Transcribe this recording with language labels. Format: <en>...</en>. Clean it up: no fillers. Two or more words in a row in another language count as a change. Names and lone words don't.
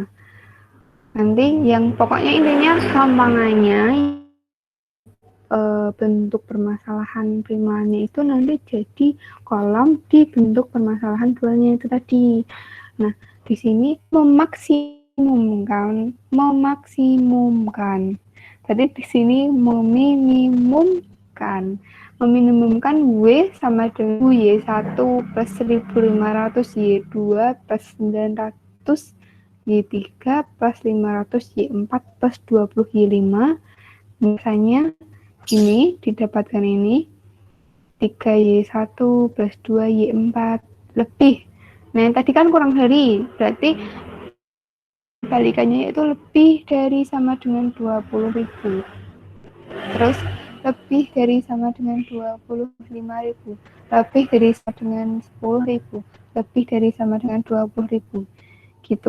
<id>Nanti yang pokoknya intinya gampangannya bentuk permasalahan primalnya itu nanti jadi kolom di bentuk permasalahan dualnya itu tadi. Nah, di sini memaksimumkan. Jadi di sini meminimumkan W sama dengan Y1 plus 1500 Y2 plus 900 Y3 plus 500 Y4 plus 20 Y5. Misalnya ini didapatkan ini 3Y1 plus 2Y4 lebih. Nah, yang tadi kan kurang dari, berarti balikannya itu lebih dari sama dengan 20.000. Terus lebih dari sama dengan 25.000. Lebih dari sama dengan 10.000. Lebih dari sama dengan 20.000. Gitu.</id>